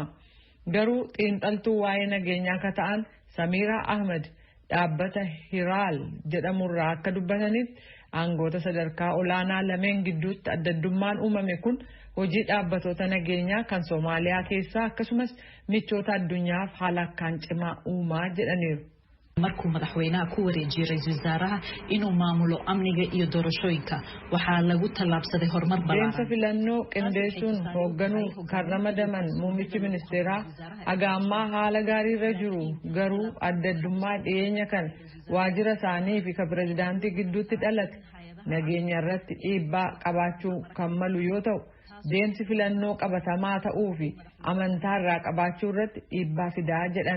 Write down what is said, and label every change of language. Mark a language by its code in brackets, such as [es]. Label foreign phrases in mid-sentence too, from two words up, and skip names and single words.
[om] Garuu xiinxaltuu waa'ee nageenyaa akka ta'an Samiraa Ahmed dhaabbata Hiraal jedhamurraa akka dubbatanitti aangoota sadarkaa olaanaa lameen gidduutti adda addummaan uumame kun hojii dhaabbatoota nageenyaa kan Soomaaliyaa keessaa akkasumas michoota addunyaaf haala akkaan cimaa uumaa jedhaniiru. [so] markuu madaxweynaha ku wareejiyay ra'iisul wasaaraha inuu maamulo amniga iyo doorashooyinka waxaa lagu tallaabsaday horumar ballaaran. [om] Deemsa filannoo qindeessuun hoogganuu kan ramadaman muummichi ministeeraa haga ammaa haala gaariirra jiru garuu adda addummaa dhiyeenya kan waajjira isaanii fi kan pireezidaantii gidduutti dhalate nageenya irratti dhiibbaa qabaachuu kan malu yoo ta'u deemsi filannoo qabatamaa ta'uu fi amantaa irraa qabaachuu irratti dhiibbaa fidaa jedhan.